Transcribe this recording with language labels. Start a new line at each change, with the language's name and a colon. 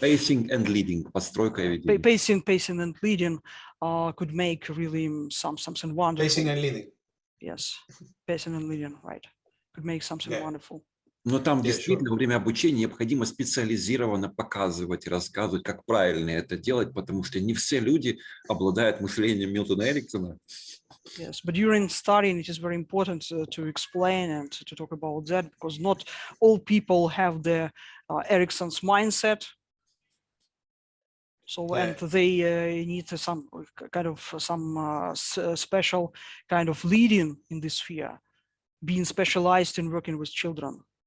English: Pacing and leading,
Russian: подстройка и ведение.
English: Pacing and leading could make really something wonderful. Pacing and leading. Yes, pacing and leading, right. Could make something wonderful.
Russian: Но там действительно во время обучения необходимо специализированно показывать и рассказывать, как правильно это делать, потому что не все люди обладают мышлением Милтона Эриксона.
English: Yes, but during studying, it is very important to explain and to talk about that, because not all people have the Erikson's mindset. So and they need some kind of special kind of leading in this sphere, being specialized in working with children.